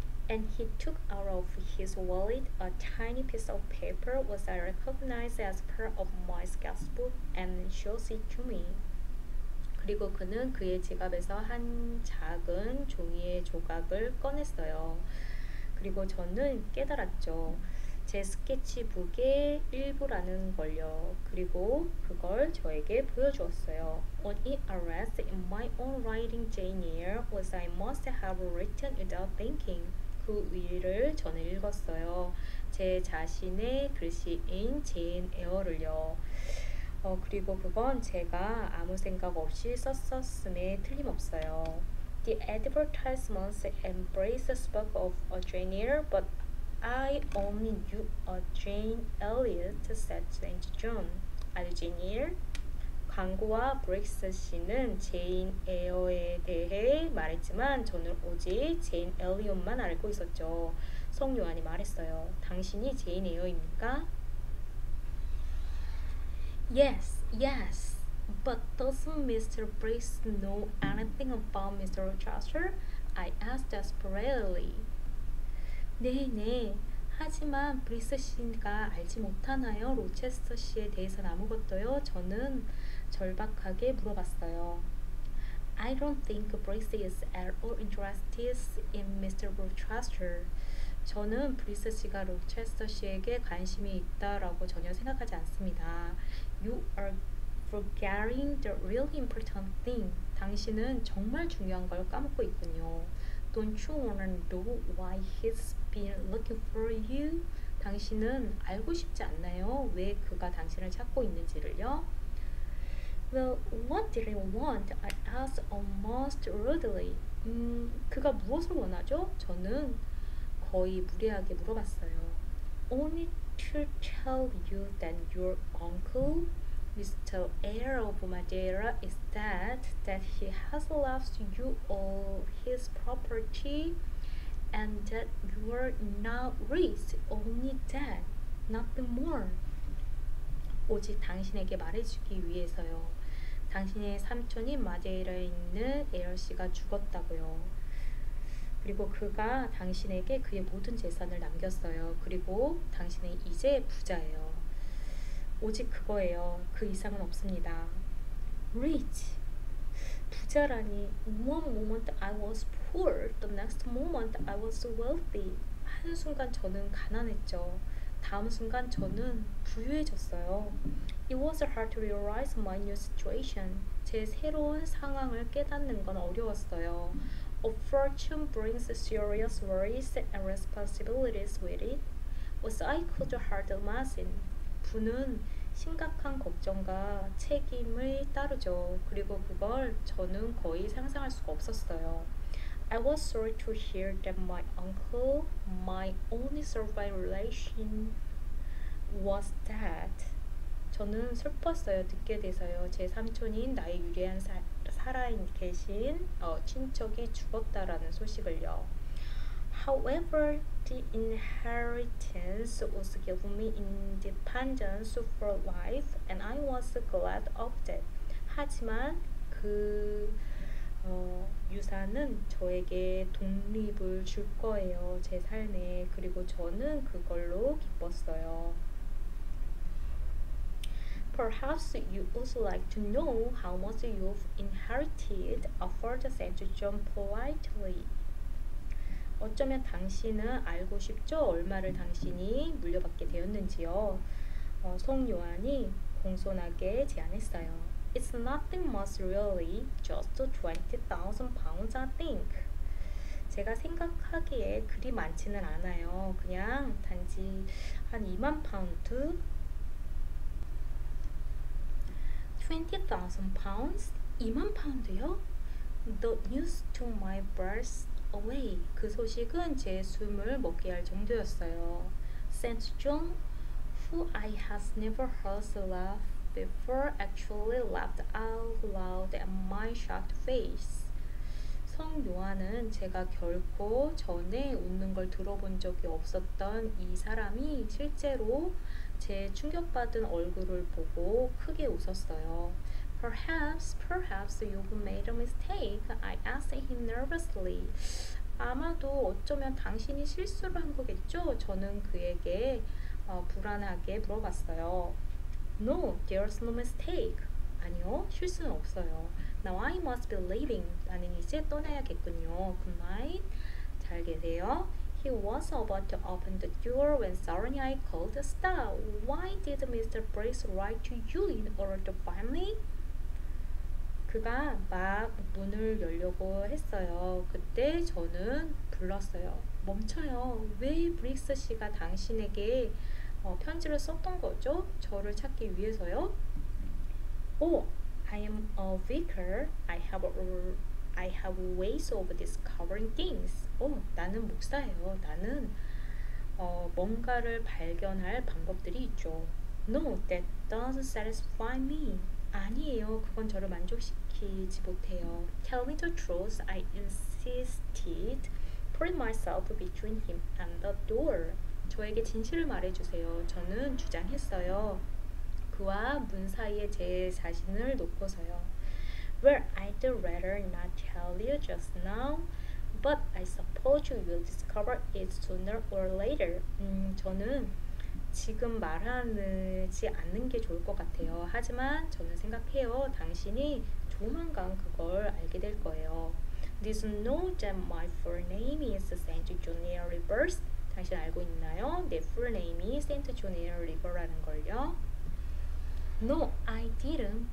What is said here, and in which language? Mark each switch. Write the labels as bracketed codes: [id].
[en] And he took out of his wallet a tiny piece of paper which I recognized as part of my sketchbook and shows it to me. [ko] 그리고 그는 그의 지갑에서 한 작은 종이의 조각을 꺼냈어요. 그리고 저는 깨달았죠. 제 스케치북의 일부라는 걸요. 그리고 그걸 저에게 보여주었어요. [en] On it I read in my own writing Jane Eyre, which I must have written without thinking. [ko] 그 위를 저는 읽었어요. 제 자신의 글씨인 제인 에어를요. 그리고 그건 제가 아무 생각 없이 썼었음에 틀림없어요. [en] The advertisements embrace spoke of a Jane Eyre, but I only knew a Jane Elliot, said St. John. [ko] 아주 [en] Jane Eyre? [ko] 광고와 브릭스 씨는 제인 에어에 대해 말했지만 저는 오직 제인 엘리엇만 알고 있었죠. 성 요한이 말했어요. 당신이 제인 에어입니까? [en] Yes, yes. But doesn't Mr. Briggs know anything about Mr. Chaucer? I asked desperately. [ko] 네. 하지만 브리스 씨가 알지 못하나요? 로체스터 씨에 대해서는 아무것도요? 저는 절박하게 물어봤어요. [en] I don't think Briggs is at all interested in Mr. Chaucer. [ko] 저는 브리스 씨가 로체스터 씨에게 관심이 있다라고 전혀 생각하지 않습니다. [en] You are forgetting the really important thing. [ko] 당신은 정말 중요한 걸 까먹고 있군요. [en] Don't you wanna know why he's been looking for you? [ko] 당신은 알고 싶지 않나요? 왜 그가 당신을 찾고 있는지를요? [en] Well, what did he want? I asked almost rudely. [ko] 그가 무엇을 원하죠? 저는 거의 무례하게 물어봤어요. [en] Only to tell you that your uncle, Mr. Eyre of Madeira, is dead, that he has left you all his property, and that you are now rich, only that, nothing more. [ko] 오직 당신에게 말해주기 위해서요. 당신의 삼촌인 마데이라에 있는 에어 씨가 죽었다고요. 그리고 그가 당신에게 그의 모든 재산을 남겼어요. 그리고 당신은 이제 부자예요. 오직 그거예요. 그 이상은 없습니다. [en] Rich. [ko] 부자라니. [en] One moment I was poor. The next moment I was wealthy. [ko] 한순간 저는 가난했죠. 다음 순간 저는 부유해졌어요. [en] It was hard to realize my new situation. [ko] 제 새로운 상황을 깨닫는 건 어려웠어요. [en] A fortune brings serious worries and responsibilities with it. What I could hardly imagine. [ko] 부는 심각한 걱정과 책임을 따르죠. 그리고 그걸 저는 거의 상상할 수가 없었어요. [en] I was sorry to hear that my uncle, my only surviving relation, was dead. [ko] 저는 슬펐어요. 듣게 돼서요. 제 삼촌인 나의 유일한 살아계신 친척이 죽었다라는 소식을요. [en] However, the inheritance was given me independence for life, and I was glad of that. [ko] 하지만 그 유산은 저에게 독립을 줄 거예요. 제 삶에. 그리고 저는 그걸로 기뻤어요. [en] Perhaps you also like to know how much you've inherited, offered St. John politely. [ko] 어쩌면 당신은 알고 싶죠? 얼마를 당신이 물려받게 되었는지요. 송 요한이 공손하게 제안했어요. [en] It's nothing much really, just 20,000 pounds I think. [ko] 제가 생각하기에 그리 많지는 않아요. 그냥 단지 한 2만 파운드? [en] 20,000 pounds? [ko] 2만 파운드요? [en] The news took my breath away. [ko] 그 소식은 제 숨을 먹게 할 정도였어요. [en] Saint John, who I had never heard laugh before, actually laughed out loud at my shocked face. [ko] 성 요한은 제가 결코 전에 웃는 걸 들어본 적이 없었던 이 사람이 실제로 제 충격받은 얼굴을 보고 크게 웃었어요. [en] Perhaps you've made a mistake. I asked him nervously. [ko] 아마도 어쩌면 당신이 실수를 한 거겠죠? 저는 그에게 불안하게 물어봤어요. [en] No, there's no mistake. [ko] 아니요, 실수는 없어요. [en] Now I must be leaving. [ko] 나는 이제 떠나야겠군요. [en] Good night. [ko] 잘 계세요. [en] He was about to open the door when suddenly I called, Stop! Why did Mr. Briggs write to you in order to find me? [ko] 그가 막 문을 열려고 했어요. 그때 저는 불렀어요. 멈춰요. 왜 브릭스 씨가 당신에게 편지를 썼던 거죠? 저를 찾기 위해서요? [en] Oh, I am a vicar. I have ways of discovering things. [ko] 나는 목사예요. 나는 뭔가를 발견할 방법들이 있죠. [en] No, that doesn't satisfy me. [ko] 아니에요. 그건 저를 만족시키지 못해요. [en] Tell me the truth. I insisted, putting myself between him and the door. [ko] 저에게 진실을 말해주세요. 저는 주장했어요. 그와 문 사이에 제 자신을 놓고서요. [en] Well, I'd rather not tell you just now, but I suppose you will discover it sooner or later. [ko] 저는 지금 말하지 않는 게 좋을 것 같아요. 하지만 저는 생각해요. 당신이 조만간 그걸 알게 될 거예요. [en] Did you know that my full name is Saint John Rivers? [ko] 당신 알고 있나요? 내 full name이 Saint John River라는 걸요. [en] No, I didn't.